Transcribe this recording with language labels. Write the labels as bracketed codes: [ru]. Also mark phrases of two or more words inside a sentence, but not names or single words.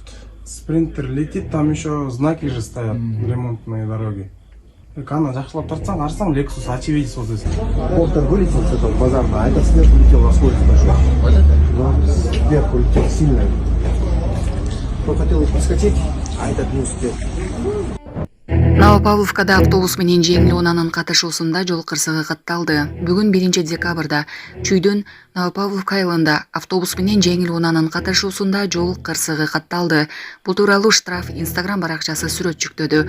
[ru] Спринтер летит, там еще знаки же стоят, ремонтные дороги. [ky] Кана жахшылап тартсаң, арсаң, [ru] Lexus очевидец вот здесь. Портер вылетел с этого базарного, а это сверху летел на скорость большой. Но сверху летел сильно. Кто хотел их проскочить, а этот не успел. [ky] Новопавловкада автобус менен жеңил унаанын катышуусунда жол кырсыгы катталды. Бүгүн 1 декабрда Чүйдөн Новопавловка айылында автобус менен жеңил унаанын катышуусунда жол кырсыгы катталды. Бул тууралуу Штраф Instagram баракчасы сүрөт жүктөдү.